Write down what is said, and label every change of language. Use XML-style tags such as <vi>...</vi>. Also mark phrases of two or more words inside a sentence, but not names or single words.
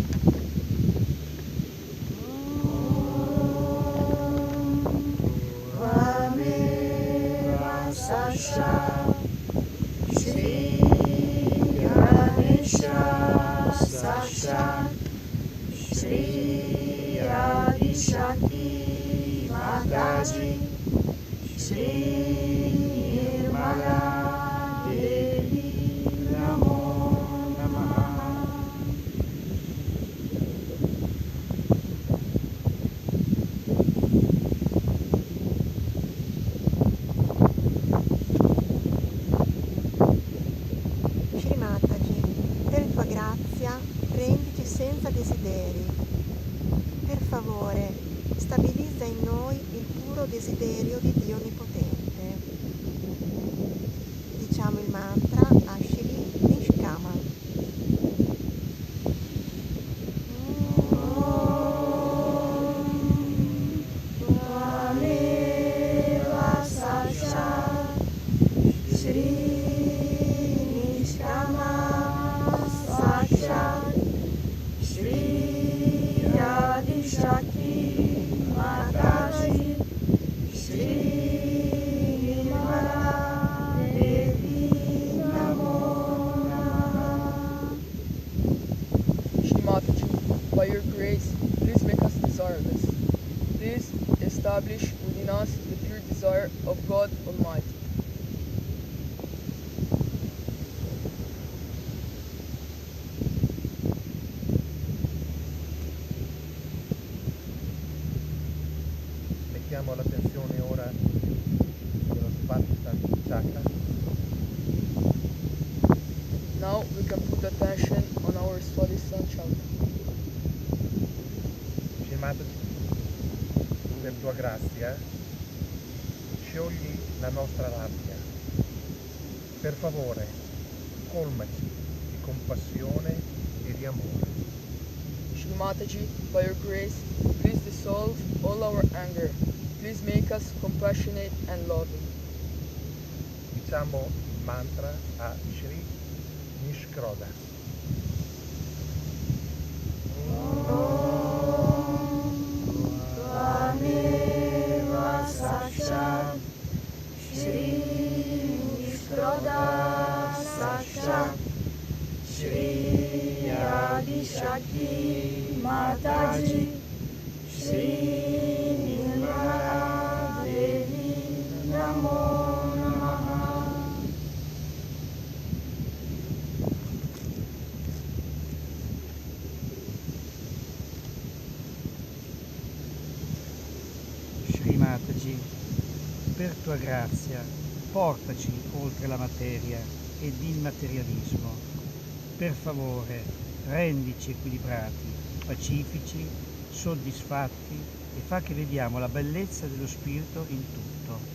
<sa>Vameva Sasha Shri Ganesha Sasha Shri Adi Shakti Mataji, Shri Nirmala Devi Namo Namaha.</sa> <it>Shri Mataji, per tua grazia, rendici senza desideri. Per favore, stabilizza in noi il puro desiderio di Dio Onnipotente. Diciamo il mantra a Shri Nishkama.</it> <sa>Vameva Sasha Shri Nishkama Sasha Shri Adi Shakti Mataji, Shri Nirmala Devi Namo Namaha.</sa> <en>Shri Mataji, by your grace, please make us desireless. Please establish within us the pure desire of God Almighty.</en> <it>Mettiamo l'attenzione ora sullo Svastika Chakra. Swadhisthana Chakra. Shri Mataji, per tua grazia, sciogli la nostra rabbia. Per favore, colmaci di compassione e di amore. Shri Mataji, by your grace, please dissolve all our anger. Please make us compassionate and loving. Diciamo il mantra a Shri Nishkroda.</it> <sa>Tvameva Sakshat Shri Nishkroda Sakshat Shri Adi Shakti Mataji Shri Nirmala Devi Namo Namaha.</sa> <it>Shri Mataji, per tua grazia, portaci oltre la materia ed il materialismo. Per favore, rendici equilibrati, pacifici, soddisfatti e fa che vediamo la bellezza dello spirito in tutto.</it>